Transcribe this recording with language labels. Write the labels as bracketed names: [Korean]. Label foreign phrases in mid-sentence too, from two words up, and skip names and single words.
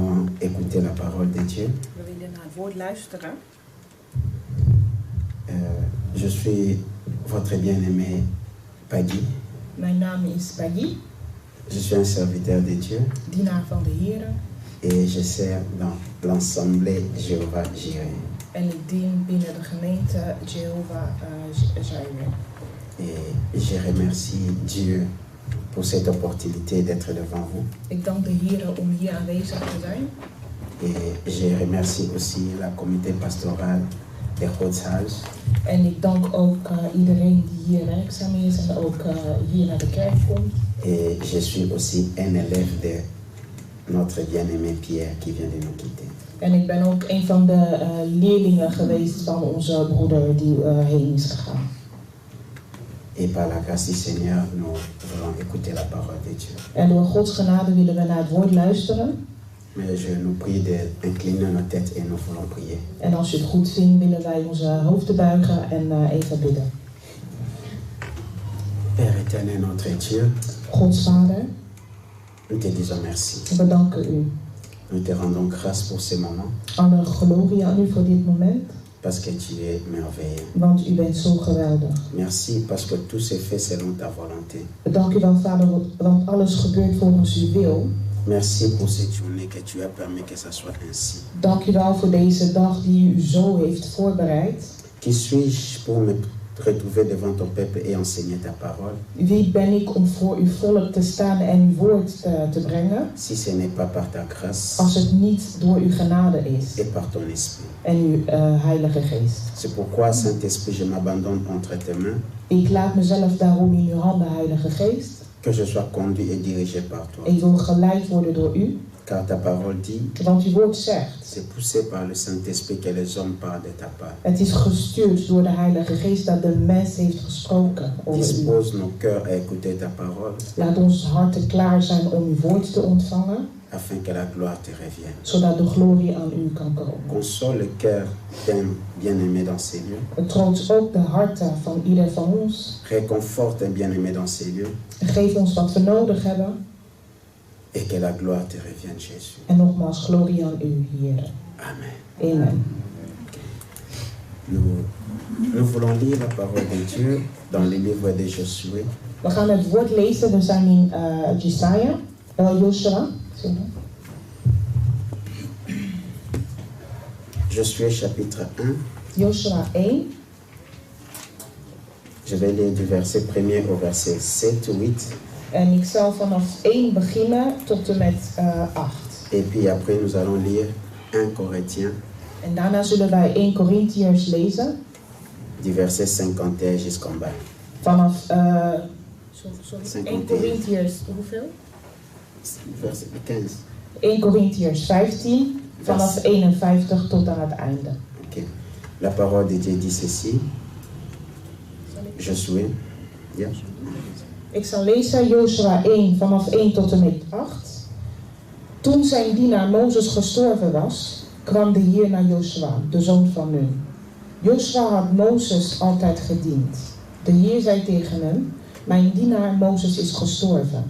[French] écouter la parole de Dieu. [Dutch] We willen naar het woord luisteren. [French] Je suis votre bien-aimé Paggy. [Dutch] Mijn naam is Paggy, [French] Je suis un serviteur de Dieu [Dutch] dienaar van de Heer. [French] et je sers dans l'Assemblée Jéhovah Jireh. [Dutch] En ik dien binnen de gemeente Jehovah Jireh. [French] Et je remercie Dieu pour cette opportunité d'être devant vous. [Dutch] Ik dank de Heer om hier aanwezig te zijn. [French] Et je remercie aussi la comité pastorale de Godshuis [Dutch] En ik dank ook iedereen die hier werkzaam is en ook hier naar de kerk komt. [French] et je suis aussi un élève de notre bien-aimé Pierre qui vient de nous quitter. [Dutch] En ik ben ook een van de leerlingen geweest van onze broeder die heen is gegaan. [French] Et par la grâce du Seigneur, nous voulons écouter la parole de Dieu. [Dutch] En door Gods genade willen we naar het woord luisteren. [French] Mais je nous prie d'incliner nos têtes et nous voulons prier. [Dutch] En als u het goed vindt, willen wij onze hoofden buigen en even bidden. [French] Père éternel, notre Dieu, [Dutch] Gods Vader, [French] nous te disons merci. [Dutch] we danken u. [French] Nous te rendons grâce pour ce moment [Dutch] Alle glorie aan u voor dit moment, [French] parce que tu es merveilleux. [Dutch] want u bent zo geweldig. [French] Merci parce que tout s'est fait selon ta volonté. [Dutch] Dank u wel, Vader, want alles gebeurt volgens uw wil. [French] Merci pour cette journée que tu as permis que ça soit ainsi. [Dutch] Dank u wel voor deze dag die u zo heeft voorbereid. [French] Qui suis-je pour me retrouver devant ton peuple et enseigner ta parole [Dutch] Wie ben ik om voor uw volk te staan en uw woord te brengen, [French] si ce n'est pas par ta grâce [Dutch] als het niet door uw genade is [French] et par ton esprit? [Dutch] en uw Heilige Geest? [French] C'est pourquoi, Saint-Esprit, je m'abandonne entre tes mains, [Dutch] Ik laat mezelf daarom in uw handen, Heilige Geest. [French] que je sois conduit et dirigé par toi. [Dutch] Ik wil geleid worden door u, [French] Car ta parole dit, [Dutch] want uw woord zegt: [French] c'est poussé par le Saint-Esprit que les hommes parlent de ta part. [Dutch] het is gestuurd door de Heilige Geest dat de mens heeft gesproken over u. [French] Dispose nos cœurs à écouter ta parole, [Dutch] Laat ons harten klaar zijn om uw woord te ontvangen, [French] afin que la gloire te revienne. [Dutch] zodat de glorie aan u kan komen. [French] Console le cœur d'un bien-aimé dans ces lieux. [Dutch] Het troost ook de harten van ieder van ons. [French] Réconforte un bien-aimé dans ces lieux. [Dutch] Geef ons wat we nodig hebben. [French] Et que la gloire te revienne, Jésus. [Dutch] En nogmaals, glorie aan u, Heer. [French] Amen. [Dutch] Amen. [French] Nous voulons lire la parole de Dieu dans le livre de Josué. [Dutch] We gaan het woord lezen. We zijn in Joshua. [French] Josué chapitre 1. [Dutch] Joshua 1. [French] Je vais lire du verset 1er au verset 7 ou 8. [Dutch] En ik zal vanaf 1 beginnen tot en met 8. [French] Et puis après nous allons lire 1 Corinthiens. [Dutch] En daarna zullen wij 1 Corinthiërs lezen. [French] Du verset 51 jusqu'en bas. [Dutch] Vanaf 51. 1 Corinthiërs, hoeveel? [French] Verset 15. [Dutch] 1 Corinthiërs 15, vanaf 51 tot aan het einde. Ok. [French] La parole de Dieu dit ceci. Josué. [Dutch] Ja. Ik zal lezen Joshua 1 vanaf 1 tot en met 8. Toen zijn dienaar Mozes gestorven was, kwam de Heer naar Joshua, de zoon van Nun. Joshua had Mozes altijd gediend. De Heer zei tegen hem: mijn dienaar Mozes is gestorven.